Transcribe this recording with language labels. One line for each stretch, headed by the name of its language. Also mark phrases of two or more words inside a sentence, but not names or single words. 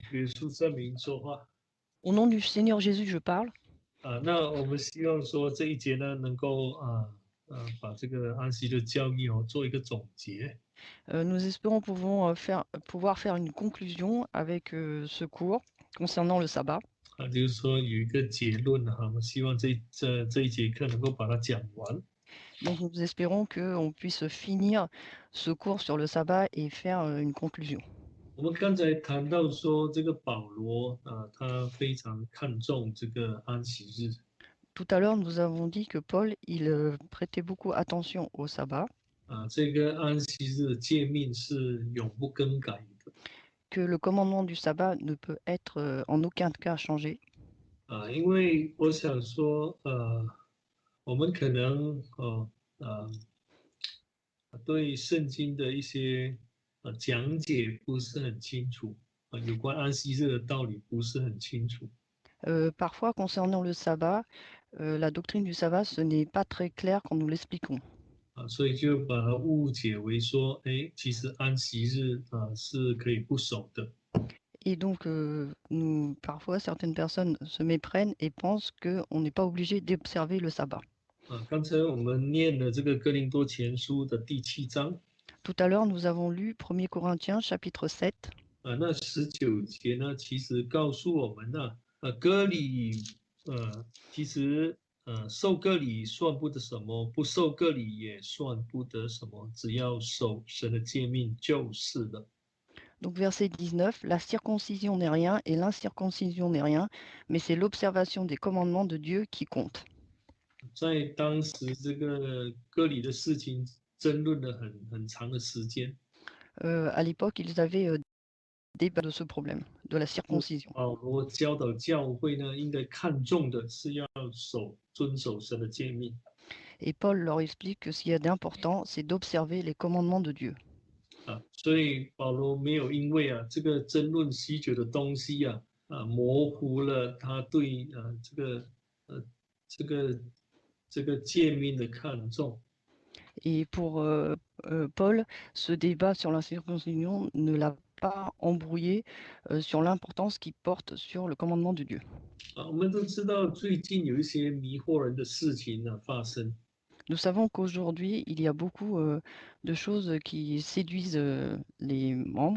Chinese: 耶稣圣名说话
French: Au nom du Seigneur Jésus, je parle.
Chinese: 那我们希望说这一节呢，能够把这个安息的教义做一个总结。
French: Nous espérons pouvoir faire une conclusion avec ce cours concernant le sabbat.
Chinese: 就是说有一个结论我们希望这一节课能够把它讲完。
French: Donc nous espérons qu'on puisse finir ce cours sur le sabbat et faire une conclusion.
Chinese: 我们刚才谈到说，这个保罗他非常看重这个安息日。
French: Tout à l'heure, nous avons dit que Paul, il prêtait beaucoup attention au sabbat,
Chinese: 这个安息日的诫命是永不更改的。
French: que le commandement du sabbat ne peut être en aucun cas changé.
Chinese: 因为我想说，我们可能对圣经的一些讲解不是很清楚有关安息日的道理不是很清楚。
French: Parfois, concernant le sabbat, la doctrine du sabbat, ce n'est pas très clair quand nous l'expliquons.
Chinese: 所以就把它误解为说，其实安息日是可以不守的。
French: Et donc, parfois, certaines personnes se méprennent et pensent qu'on n'est pas obligé d'observer le sabbat.
Chinese: 刚才我们念了这个哥林多前书的第7章。
French: Tout à l'heure, nous avons lu 1 Corinthiens chapitre 7.
Chinese: 那19节呢，其实告诉我们呢，割礼，其实受割礼算不得什么，不受割礼也算不得什么，只要守神的诫命就是了。
French: Donc verset 19, la circoncision n'est rien et l'incirconcision n'est rien, mais c'est l'observation des commandements de Dieu qui compte.
Chinese: 在当时这个割礼的事情争论了很长的时间。
French: À l'époque, ils avaient débat de ce problème, de la circoncision.
Chinese: 保罗教导教会呢，应该看重的是要遵守神的诫命。
French: Et Paul leur explique que ce qu'il y a d'important, c'est d'observer les commandements de Dieu.
Chinese: 所以保罗没有因为这个争论许久的东西模糊了他对这个诫命的看重。
French: Et pour Paul, ce débat sur la circoncision ne l'a pas embrouillé sur l'importance qu'il porte sur le commandement de Dieu.
Chinese: 我们都知道最近有一些迷惑人的事情发生。
French: Nous savons qu'aujourd'hui, il y a beaucoup de choses qui séduisent les membres.